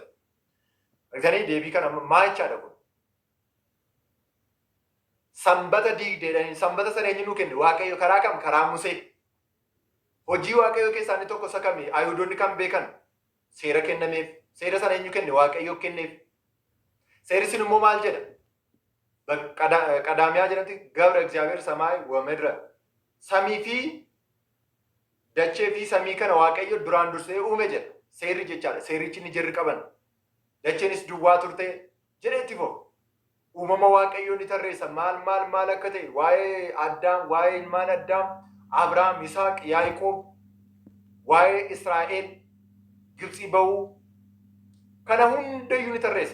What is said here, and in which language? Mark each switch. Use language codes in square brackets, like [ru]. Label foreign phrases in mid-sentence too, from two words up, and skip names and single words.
[om] Argitanii deebii kana maal jechaadha kun? Sanbata diigdeedhaan sanbata sana eenyu nuu kenne waaqayyo karaa kam karaa Musee. Hojii waaqayyo keessaa inni tokko isa kami Ayihudonni kan beekan seera kennameef seera sana eenyu kenne waaqayyo kenneef. Seerri sun immoo maal jedha? Qadaamiyaa jedhamti gabra [gez] እግዚአብሔር ሰማይ ወምድረ [om] samii fi dachee fi samii kana waaqayyo duraan dursee uume jedha. Seerri jechaadha. Seerichi ni jirri qaban. Dacheenis duwwaa turte jedheetti foo. Uumama waaqayyo ni tarreessa maal akka ta'e waa'ee Addaam waa'ee ilmaan Addaam Abrahaam Yisaaq Yaaqoob waa'ee Israa'el Gibxii ba'uu kana hundayyuu ni tarreessa.